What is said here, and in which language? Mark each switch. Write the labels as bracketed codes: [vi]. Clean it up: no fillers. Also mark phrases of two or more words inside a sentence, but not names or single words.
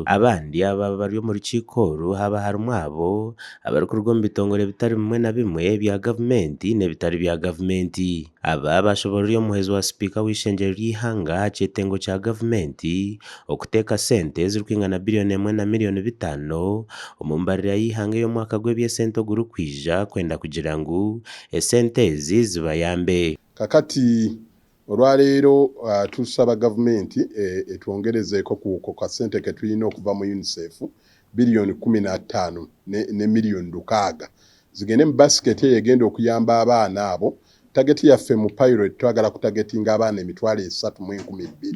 [nyn] Abandi aba bari omu rukiiko oru haba harimu abo abarikuruga omu bitongore bitari bimwe na bimwe bya gavumenti n'ebitari bya gavumenti. Aba bashoborire omuheezi wa sipiika w'ishengyero ry'ihanga aha kyetengo kya gavumenti okuteeka sente ezirikwingana biliyoni 1 na miliyoni 5 omu mbarira y'ihanga y'omwaka gw'ebyesente ogurikwija kwenda kugira ngu esente ezi zibayambe. [lg] Kakati olwaleero tusaba gavumenti etwongerezeeko ku kasente ke tulina okuva mu UNICEF biliyoni 15 ne miliyoni 6 zigende mu basket egenda okuyamba abaana abo. Tageti yaffe mu pilot twagala kutagetinga abaana 3,12,000.